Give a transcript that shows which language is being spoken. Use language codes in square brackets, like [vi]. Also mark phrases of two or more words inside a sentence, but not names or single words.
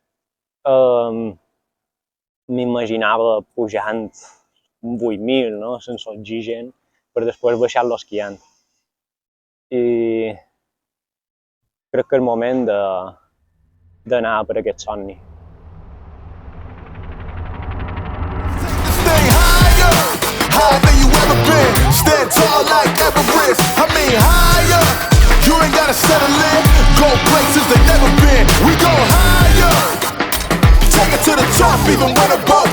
[ca] M'imaginava pujant un 8.000, no? Sense oxigen, per després baixar-lo esquiant. I crec que és el moment d'anar per aquest somni. [en] Higher than you ever been. Stand tall like Everest. I mean higher. You ain't gotta settle in. Go places they never been. We go higher. Take it to the top even when the